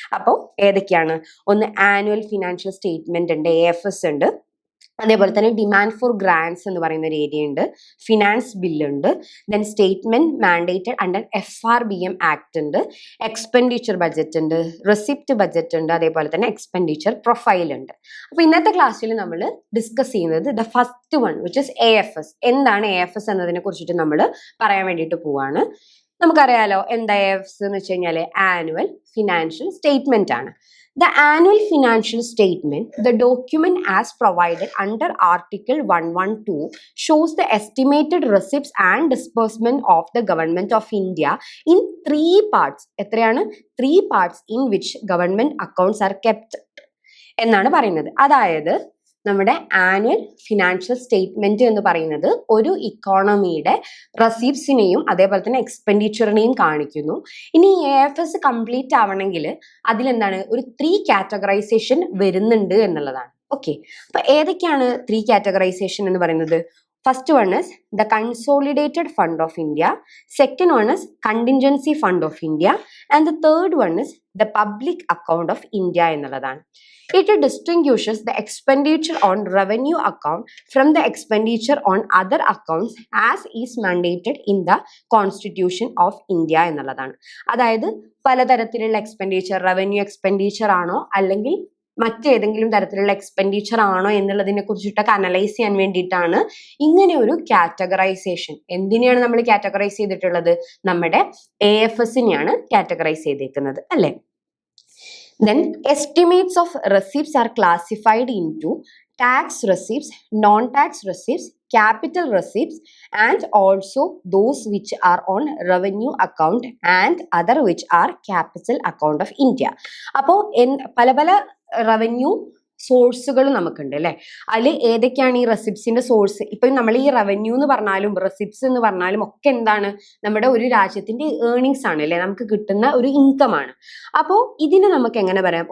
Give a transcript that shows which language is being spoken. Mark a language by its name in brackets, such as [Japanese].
[Malayalam] അപ്പോൾ ഏതൊക്കെയാണ്, ഒന്ന് ആനുവൽ ഫിനാൻഷ്യൽ സ്റ്റേറ്റ്മെന്റ് ഉണ്ട്, AFS ഉണ്ട്, അതേപോലെ തന്നെ ഡിമാൻഡ് ഫോർ ഗ്രാൻസ് എന്ന് പറയുന്ന ഒരു ഏരിയ ഉണ്ട്, finance ബില്ലുണ്ട്, [English] then statement mandated under FRBM act [Malayalam] ഉണ്ട്, എക്സ്പെൻഡിച്ചർ ബഡ്ജറ്റ് ഉണ്ട്, റെസിപ്റ്റ് ബഡ്ജറ്റ് ഉണ്ട്, അതേപോലെ തന്നെ എക്സ്പെൻഡിച്ചർ പ്രൊഫൈൽ ഉണ്ട്. അപ്പോൾ ഇന്നത്തെ ക്ലാസ്സിൽ നമ്മൾ ഡിസ്കസ് ചെയ്യുന്നത് [English] The first one which is AFS. [Malayalam] എന്താണ് AFS എന്നതിനെ കുറിച്ചിട്ട് നമ്മൾ പറയാൻ വേണ്ടിയിട്ട് പോവാണ്. നമുക്കറിയാലോ എന്താ AFS എന്ന് വെച്ച് കഴിഞ്ഞാൽ ആനുവൽ ഫിനാൻഷ്യൽ സ്റ്റേറ്റ്മെന്റ് ആണ്. [English] The annual financial statement, the document as provided under Article 112, shows the estimated receipts and disbursement of the Government of India in 3 parts. [Malayalam] എത്രയാണ്? [English] 3 parts in which government accounts are kept [Malayalam] എന്നാണ് പറയുന്നത്. അതായത് നമ്മുടെ annual financial statement എന്ന് പറയുന്നത് ഒരു ഇക്കോണമിയുടെ റെസീപ്സിനെയും അതേപോലെ തന്നെ എക്സ്പെൻഡിച്ചറിനെയും കാണിക്കുന്നു. ഇനി AFS കംപ്ലീറ്റ് ആവണമെങ്കിൽ അതിലെന്താണ്, ഒരു 3 കാറ്റഗറൈസേഷൻ വരുന്നുണ്ട് എന്നുള്ളതാണ്. ഓക്കെ, അപ്പൊ ഏതൊക്കെയാണ് 3 കാറ്റഗറൈസേഷൻ എന്ന് പറയുന്നത്? [English] First one is the Consolidated Fund of India, second one is Contingency Fund of India, and the third one is the Public Account of India [Malayalam] എന്നുള്ളതാണ്. [English] It distinguishes the expenditure on revenue account from the expenditure on other accounts as is mandated in the Constitution of India [Malayalam] എന്നുള്ളതാണ്. അതായത് പലതരത്തിലുള്ള expenditure, revenue expenditure ആണോ അല്ലെങ്കിൽ മറ്റേതെങ്കിലും തരത്തിലുള്ള expenditure ആണോ എന്നുള്ളതിനെ കുറിച്ചിട്ടൊക്കെ അനലൈസ് ചെയ്യാൻ വേണ്ടിയിട്ടാണ് ഇങ്ങനെ ഒരു കാറ്റഗറൈസേഷൻ. എന്തിനെയാണ് നമ്മൾ കാറ്റഗറൈസ് ചെയ്തിട്ടുള്ളത്? നമ്മുടെ AFSനെയാണ് കാറ്റഗറൈസ് ചെയ്തേക്കുന്നത്, അല്ലേ? [English] Then estimates of receipts are classified into tax receipts, non-tax receipts, capital receipts, and also those which are on revenue account and other which are capital account of India. [Malayalam] അപ്പോൾ പല പല revenue സോഴ്സുകൾ നമുക്കുണ്ട്, അല്ലെ? അതിൽ ഏതൊക്കെയാണ് ഈ റെസിപ്റ്റ്സിന്റെ സോഴ്സ്? ഇപ്പൊ നമ്മൾ ഈ റവന്യൂ എന്ന് പറഞ്ഞാലും റെസിപ്റ്റ്സ് എന്ന് പറഞ്ഞാലും ഒക്കെ എന്താണ്, നമ്മുടെ ഒരു രാജ്യത്തിന്റെ ഏർണിങ്സ് ആണ്, അല്ലെ? നമുക്ക് കിട്ടുന്ന ഒരു ഇൻകം ആണ്. അപ്പോൾ ഇതിന് നമുക്ക് എങ്ങനെ പറയാം?